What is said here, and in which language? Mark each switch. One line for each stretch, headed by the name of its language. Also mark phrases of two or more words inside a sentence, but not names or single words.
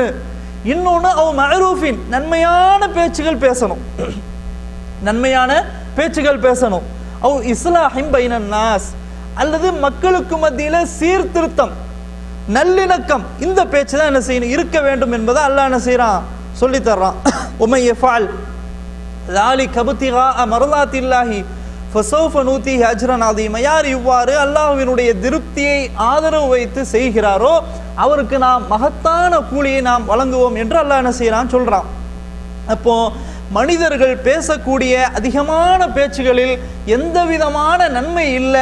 Tamil: இன்னொன்னு
Arabic: أو معروف,
Tamil: நன்மையான பேச்சுகள் பேசணும், நன்மையான பேச்சுகள் பேசணும்.
Arabic: أو إصلاح بين الناس,
Tamil: அல்லது மக்களுக்கு மத்தியில சீர்திருத்தம், நல்லிணக்கம், இந்த பேச்சு தான் என்ன செய்யணும், இருக்க வேண்டும் என்பதை அல்லாஹ் என்ன செய்யறான், சொல்லி தர்றான்.
Arabic: ومن يفعل ذلك ابتغاء مرضات الله فسوف نؤتيه اجرا عظيما.
Tamil: யார் இவ்வாறு அல்லாஹ்வினுடைய திருப்தியை ஆதரவு வைத்து செய்கிறாரோ அவருக்கு நாம் மகத்தான கூலியை நாம் வழங்குவோம் என்று அல்லாஹ் என்ன செய்யறான், சொல்றான். அப்போ மனிதர்கள் பேசக்கூடிய அதிகமான பேச்சுகளில் எந்த விதமான நன்மை இல்லை.